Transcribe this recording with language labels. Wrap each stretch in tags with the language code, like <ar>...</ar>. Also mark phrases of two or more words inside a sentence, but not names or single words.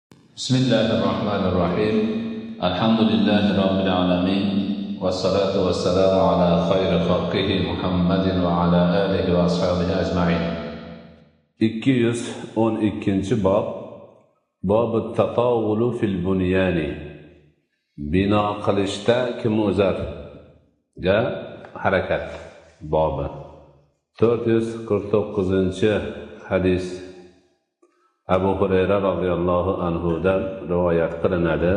<ar>بسم الله الرحمن الرحيم الحمد لله رب العالمين والصلاة والسلام على خير خلقه محمد وعلى آله وأصحابه أجمعين</ar> <uz>212 bab</uz> <ar>باب التطاول في البنيان</ar> <uz>bino qilishda kim o'zarga harakat bobi 449-hadis Abu Hurayra</uz> <ar>رضي الله عنه</ar> <uz>rivoyat qilinadi.</uz>